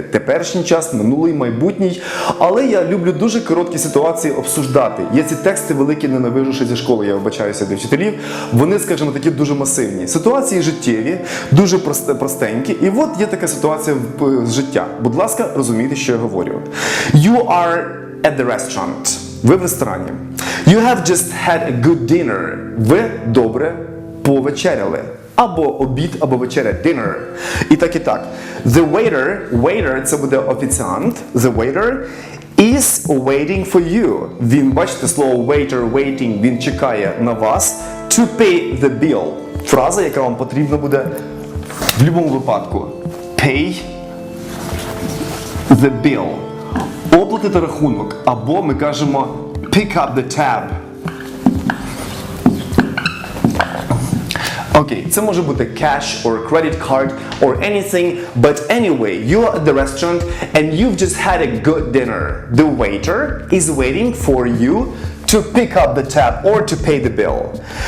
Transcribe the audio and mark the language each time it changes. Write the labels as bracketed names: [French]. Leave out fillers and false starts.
[Ukrainian] Теперішній час, минулий, майбутній. Але я люблю дуже короткі ситуації обсуждати. Я ці тексти великі ненавижу ще зі школи, я вибачаюся для вчителів. Вони, скажімо, такі дуже масивні. Ситуації життєві, дуже простенькі. І от є така ситуація з життя. Будь ласка, розумійте, що я говорю. [English] You are at the restaurant. [Ukrainian] Ви в ресторані. [English] You have just had a good dinner. [Ukrainian] Ви добре повечеряли. Або обід, або вечеря. Dinner. І так. [English] The waiter, [Ukrainian] це буде офіціант. [English] The waiter is waiting for you. [Ukrainian] Він, бачите, слово waiter, waiting, він чекає на вас. [English] To pay the bill. [Ukrainian] Фраза, яка вам потрібна буде в будь-якому випадку. [English] Pay the bill. [Ukrainian] Оплатити рахунок, або ми кажемо [English] pick up the tab. Окей, [Ukrainian] це може бути [English] cash or credit card or anything, but anyway, you are at the restaurant and you've just had a good dinner. The waiter is waiting for you to pick up the tab or to pay the bill.